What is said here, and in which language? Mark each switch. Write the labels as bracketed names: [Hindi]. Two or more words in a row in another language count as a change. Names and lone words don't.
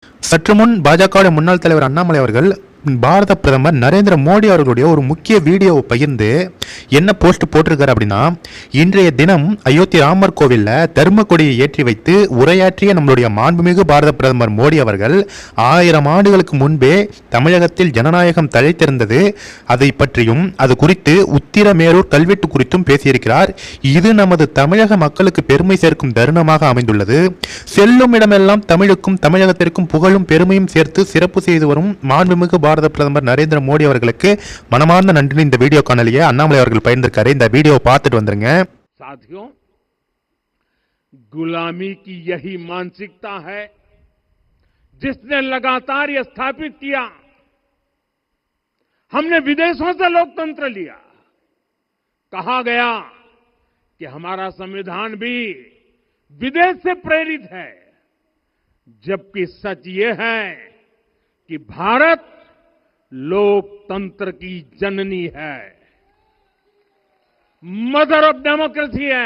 [Tamil] சற்று முன் பாஜக முன்னாள் தலைவர் அண்ணாமலை அவர்கள் பாரத பிரதமர் நரேந்திர மோடி அவர்களுடைய ஒரு முக்கிய வீடியோவை பகிர்ந்து என்ன போஸ்ட் போட்டிருக்காரு அப்படின்னா, இன்றைய தினம் அயோத்தி ராமர் கோவிலில் தர்ம கொடியை ஏற்றி வைத்து உரையாற்றிய நம்மளுடைய மாண்புமிகு பாரத பிரதமர் மோடி அவர்கள் 1000 ஆண்டுகளுக்கு முன்பே தமிழகத்தில் ஜனநாயகம் தழைத்திருந்தது, அதை பற்றியும் அது குறித்து உத்திரமேரூர் கல்வெட்டு குறித்தும் பேசியிருக்கிறார். இது நமது தமிழக மக்களுக்கு பெருமை சேர்க்கும் தருணமாக அமைந்துள்ளது. செல்லும் இடமெல்லாம் தமிழுக்கும் தமிழகத்திற்கும் புகழும் பெருமையும் சேர்த்து சிறப்பு செய்து வரும் மாண்புமிகு பாரத பிரதமர் நரேந்திர மோடி அவர்களுக்கு மனமார்ந்த நன்றி. இந்த வீடியோ காணொலியை அண்ணாமலை அவர்கள் பகிர்ந்திருக்காரு. இந்த வீடியோவை பார்த்துட்டு வந்துருங்க. [Hindi] साथियों, गुलामी की यही मानसिकता है जिसने लगातार यह स्थापित किया हमने विदेशों से लोकतंत्र लिया। कहा गया कि हमारा संविधान भी विदेश से प्रेरित है, जबकि सच ये है कि भारत लोकतंत्र की जननी है, [English] mother of democracy [Hindi] है।